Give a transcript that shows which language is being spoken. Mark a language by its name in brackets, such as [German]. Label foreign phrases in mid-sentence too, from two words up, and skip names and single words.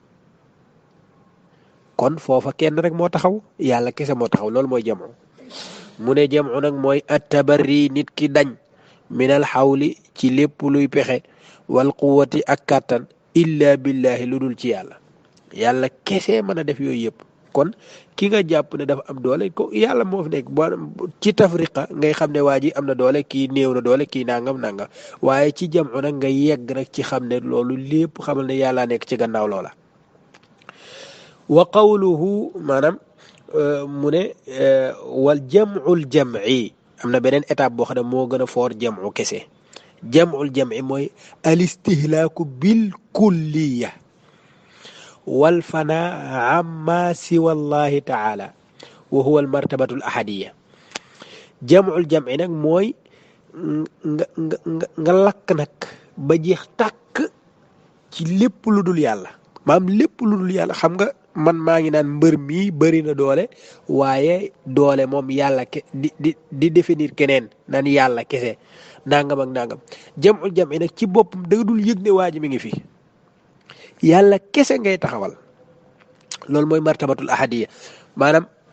[Wolof] kon foofa kenn rek moo taxaw yàlla kese moo taxaw loolu mooy jamu mu ne jamu nag mooy attabarri nit ki dañ minal xawli ci lépp luy pexe [Arabic] والقوة [Wolof] ak kàttan [Arabic] إلا بالله [Wolof] lu dul ci yàlla yàlla kese mën a def yooyu yëpp kon ki nga jàpp ne dafa am doole ko yàlla moo fi nekk ci tafriqa ngay xam ne waa ji am na doole kii néew na doole kii nangam nangam waaye ci jamu nag nga yegg nag ci xam ne loolu lépp xamal ne yàlla nekk ci gannaaw loola [Arabic] وقوله [Wolof] maanaam mu ne [Arabic] والجمع الجمع [Wolof] am na beneen étape boo xam ne moo gën a foor jam'u kese [Arabic] جمع الجمع mooy الاستهلاك بالكلية والفناء عما سوى الله تعالى وهو المرتبة الأحدية جمع الجمع [Wolof] nag mooy nga lakk nag ba jeex tàkk ci lépp lu dul yàlla maam lépp lu dul yàlla xam nga man maa ngi naan mbër mii bëri na doole waaye doole moom yàlla di définir keneen naan yàlla kese nangam ak nangam [Arabic] جمع الجمع [Wolof] nag ci boppam da dul yëg ne waa ji mi ngi fi yàlla kese ngay taxawal loolu mooy [Arabic] مرتبة الأحدية [Wolof] maanaam